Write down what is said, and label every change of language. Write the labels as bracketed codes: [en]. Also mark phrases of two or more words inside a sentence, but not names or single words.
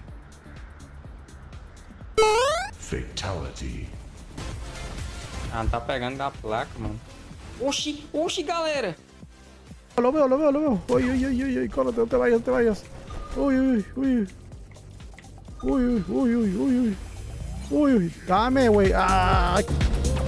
[pt] Fatality. Ah, tá pegando a placa, mano. Oxi, oxi, galera. [es] Lo veo, lo veo, lo veo. Uy, uy, uy, uy, uy, córrete, no te vayas, no te vayas. Uy, uy, uy. Uy, uy, uy, uy, uy, uy. Uy, uy, dame, güey. Ah.